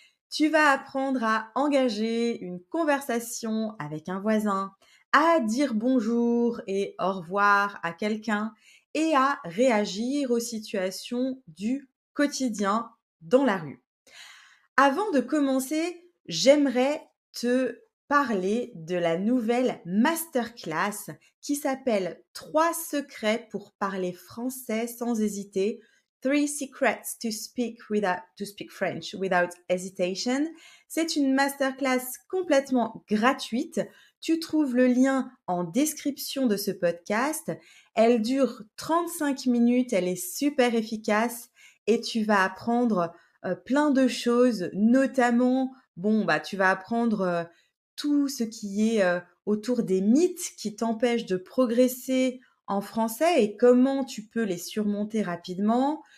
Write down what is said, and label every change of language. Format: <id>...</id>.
<fr>Tu vas apprendre à engager une conversation avec un voisin, à dire bonjour et au revoir à quelqu'un et à réagir aux situations du quotidien dans la rue. Avant de commencer, j'aimerais te parler de la nouvelle masterclass qui s'appelle «3 secrets pour parler français sans hésiter.</fr> <en>3 secrets to speak French without hesitation».</en> <fr>C'est une masterclass complètement gratuite. Tu trouves le lien en description de ce podcast. Elle dure 35 minutes, elle est super efficace et tu vas apprendre plein de choses, notamment, tu vas apprendre, tout ce qui est, autour des mythes qui t'empêchent de progresser en français et comment tu peux les surmonter rapidement.</fr>